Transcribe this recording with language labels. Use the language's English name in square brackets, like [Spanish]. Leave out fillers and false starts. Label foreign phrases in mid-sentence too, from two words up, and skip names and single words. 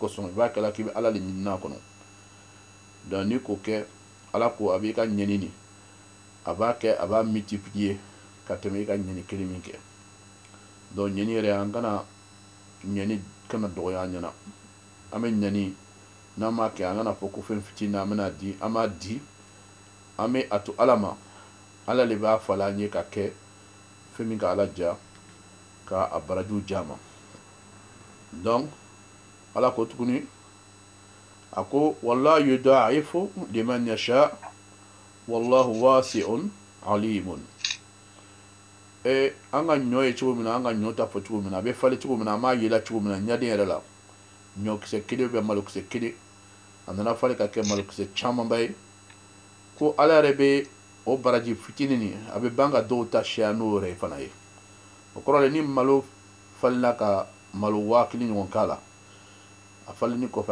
[Bambara] kosɔn i b'a kɛ k'i bɛ Ala le ɲini n'a kɔnɔ donc ni k'o kɛ Ala ko a b'i ka ɲɛni nin a b'a kɛ a b'a multiplier ka tɛmɛ i ka ɲɛni kelen min kɛ donc ɲɛni yɛrɛ an kana ɲɛni kana dɔgɔya an ɲɛna an bɛ ɲɛni n'an m'a kɛ an kana fɔ ko fɛn fitinin an bɛna di an b'a di an bɛ a to Ala ma Ala le b'a falen an ye ka kɛ fɛn min ka Ala diya ka a barajiw di a ma donc Ala ko tuguni a ko [Arabic] wallahu yudaa'ifu liman yasha wallahu wasi'un alimun [Bambara] an ka ɲɔ ye cogo min na an ka ɲɔ ta fɔ cogo min na a bɛ falen cogo min na an b'a yela cogo min na ɲaden yɛrɛ la ɲɔkisɛ kelen bɛ malokisɛ kelen a nana falen ka kɛ malokisɛ camanba ye ko Ala yɛrɛ bɛ o baraji fitinin nin a bɛ ban ka dɔw ta caya n'o yɛrɛ fana ye o kɔrɔ de ni malo falenna ka malo 1000 ɲɔgɔn k'a la a falenni kɔfɛ